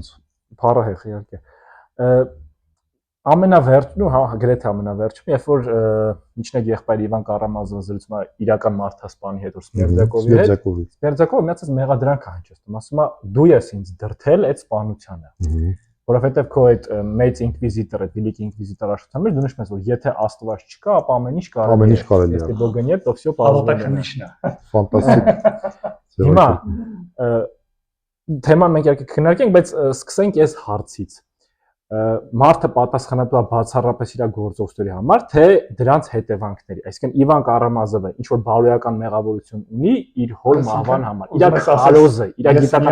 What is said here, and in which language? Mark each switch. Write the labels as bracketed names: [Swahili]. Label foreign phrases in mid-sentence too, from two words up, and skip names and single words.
[Armenian] Փառահեղ իհարկե։ Ամենավերջն ու գրեթե ամենավերջում, երբ որ միջնեկ եղբայր Իվան Կարամազովը զրուցում է իրական մարդասպանի հետ, որ Սմերձակովի հետ, Սմերձակովը միացած մեղադրանք է հնչեցնում, ասում է դու ես ինձ դրթել այդ սպանությանը, որովհետև քո այդ մեծ ինկվիզիտոր, այդ великий ինկվիզիտոր աշխատանքը դու նշում ես, որ եթե Աստված չկա, ապա ամեն ինչ կարելի է։ [Russian] Если Бога нет, то всё позволено։ [Armenian] Ֆանտաստիկ։ Հիմա թեման մենք իհարկե քննարկենք, բայց սկսենք այս հարցից։ Մարդը պատասխանատու է բացառապես իր գործողությունների համար, թե դրանց հետևանքների։ Այսինքն Իվան Կարամազովը ինչ որ բարոյական մեղավորություն ունի իր հոր մահվան համար։ Իր քալոզը, իր գիտական